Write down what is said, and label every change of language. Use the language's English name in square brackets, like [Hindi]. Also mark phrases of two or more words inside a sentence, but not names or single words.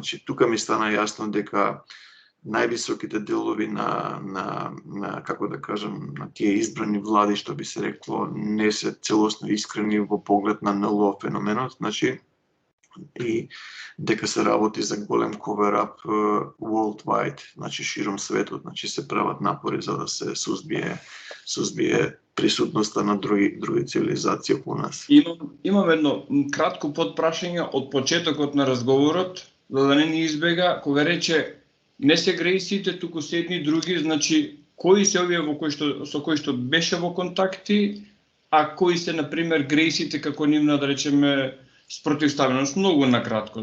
[Macedonian] Значи, тука ми стана јасно дека највисоките делови на како да кажам, на тие избрани влади, што би се рекло, не се целосно искрени во поглед на НЛО феноменот, значи и дека се работи за голем [English] cover-up worldwide, [Macedonian] значи широм светот, значи се прават напори за да се сузбие присутноста на други цивилизации околу нас. Имам едно кратко подпрашање од почетокот на разговорот, за да не ни избега, кога рече не се грейсите, туку се едни други, значи кои се овие со кои што беше во контакти, а кои се на пример грейсите како нивна, да речеме, спротивставеност, многу накратко.